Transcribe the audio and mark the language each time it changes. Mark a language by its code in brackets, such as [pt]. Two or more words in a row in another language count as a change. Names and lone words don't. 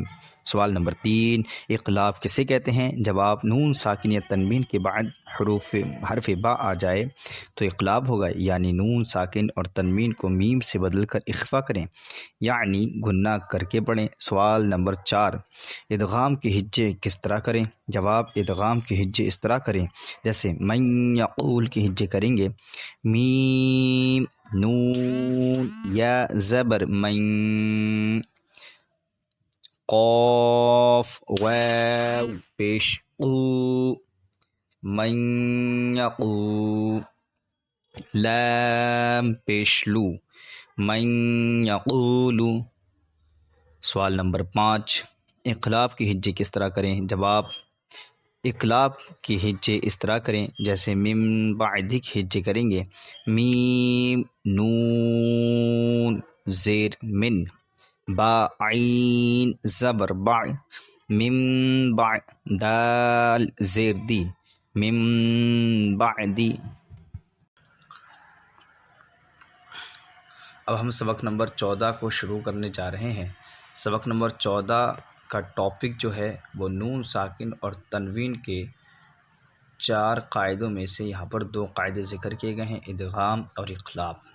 [ur] سوال نمبر 3، اقلاب کسے کہتے ہیں؟ جواب، نون ساکن یا تنوین کے بعد حرف با آ جائے تو اقلاب ہوگا، یعنی نون ساکن اور تنوین کو میم سے بدل کر اخفا کریں، یعنی گنہ کر کے پڑھیں۔ سوال نمبر 4، ادغام کے ہجے کس طرح کریں؟ جواب، ادغام کے ہجے اس طرح کریں جیسے من یقول کے ہجے کریں گے: میم، نون، یا زبر من، قاف، واو پیش قو، من یقو، لام پیش لو، من یقولو۔ سوال نمبر 5، اقلاب کی ہجے کس طرح کریں؟ جواب، اقلاب کی ہجے اس طرح کریں جیسے من بعد کی ہجے کریں گے: میم، نون، زیر من، با عین زبر با، من دال زیر دی، من بعدی۔ اب ہم سبق نمبر 14 کو شروع کرنے جا رہے ہیں۔ سبق نمبر 14 کا ٹاپک جو ہے وہ نون ساکن اور تنوین کے 4 قاعدوں میں سے یہاں پر 2 قاعدے ذکر کیے گئے ہیں: ادغام اور اقلاب۔